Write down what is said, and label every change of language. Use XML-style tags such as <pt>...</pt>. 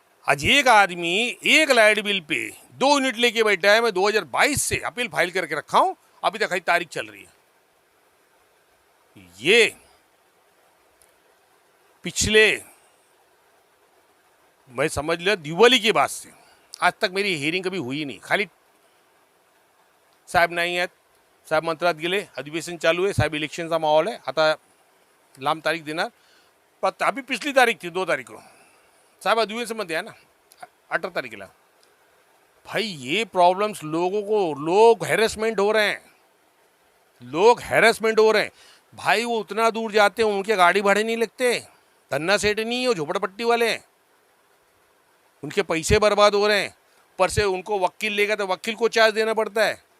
<hi>आज एक आदमी एक लाइट बिल पे 2 यूनिट लेके बैठा है। मैं 2022 से अपील फाइल करके रखा हूं, अभी तक तारीख चल रही है। ये पिछले मैं समझ लिया दिवाली के बाद से आज तक मेरी हियरिंग कभी हुई नहीं।</hi> <mr>खाली साहेब नाही आहेत, साहेब मंत्रालयात गेले, अधिवेशन चालू आहे, साहेब इलेक्शनचा माहोल आहे, आता लांब तारीख देणार, पण</mr> <hi>अभी पिछली तारीख थी 2 तारीख को,</hi> <mr>साहब अधिवेशनमध्ये आहे ना 18 तारीखला।</mr> <hi>भाई ये प्रॉब्लम्स लोगों को, लोग हैरेसमेंट हो रहे हैं, लोग हैरेसमेंट हो रहे हैं। भाई वो उतना दूर जाते हैं, उनके गाड़ी भाड़े नहीं लगते, धन्ना सेठ नहीं है, वो झोपड़पट्टी वाले हैं, उनके पैसे बर्बाद हो रहे हैं, पर से उनको वकील लेगा तो वकील को चार्ज देना पड़ता है।</hi>